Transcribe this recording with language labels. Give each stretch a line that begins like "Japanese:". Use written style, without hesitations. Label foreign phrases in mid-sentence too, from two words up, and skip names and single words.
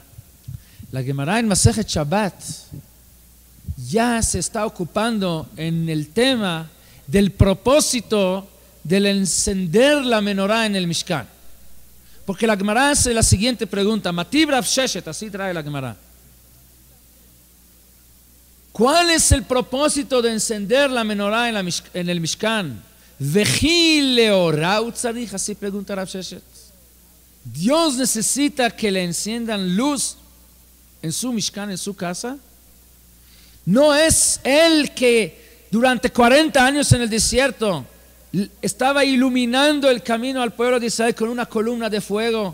Spanish: La Gemara en Masejet Shabbat ya se está ocupando en el tema del propósito del encender la menorá en el Mishkan. Porque la Gemara hace la siguiente pregunta,
Hebrew: Matib Rav Sheshet,
Spanish: así trae la Gemara. ¿Cuál es el propósito de encender la menorá en el Mishkan?
Hebrew: וכי לאורה צריך,
Spanish: así pregunta Rav Sheshet. Dios necesita que le enciendan luz en su Mishkan, en su casa. No es él que durante 40 años en el desierto estaba iluminando el camino al pueblo de Israel con una columna de fuego.